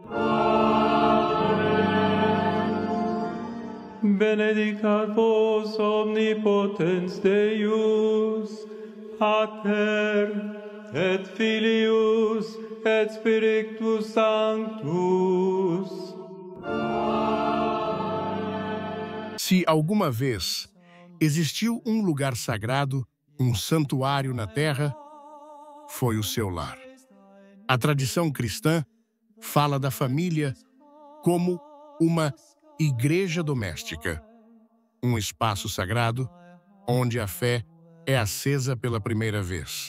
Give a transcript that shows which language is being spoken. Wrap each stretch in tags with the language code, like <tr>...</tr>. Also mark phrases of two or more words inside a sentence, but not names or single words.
<la>Benedicat vos omnipotens Deus, Pater, et Filius, et Spiritus Sanctus.</la> <pt>Se alguma vez existiu um lugar sagrado, um santuário na terra, foi o seu lar. A tradição cristã fala da família como uma igreja doméstica, um espaço sagrado onde a fé é acesa pela primeira vez.</pt>